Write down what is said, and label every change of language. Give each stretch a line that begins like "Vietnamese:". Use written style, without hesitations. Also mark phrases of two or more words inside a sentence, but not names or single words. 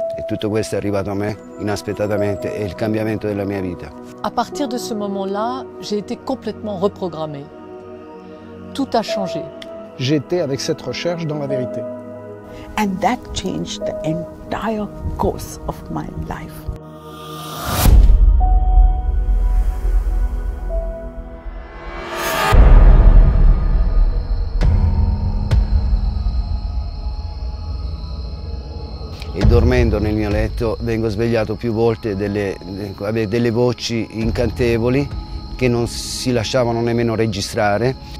Italian: tutto questo è arrivato a me inaspettatamente e il cambiamento della mia vita.
French: À partir de ce moment-là, j'ai été complètement reprogrammée. Tout a changé. J'étais avec cette recherche dans la vérité.
English: And that changed the entire course of my life.
Italian: E dormendo nel mio letto vengo svegliato più volte delle voci incantevoli che non si lasciavano nemmeno registrare.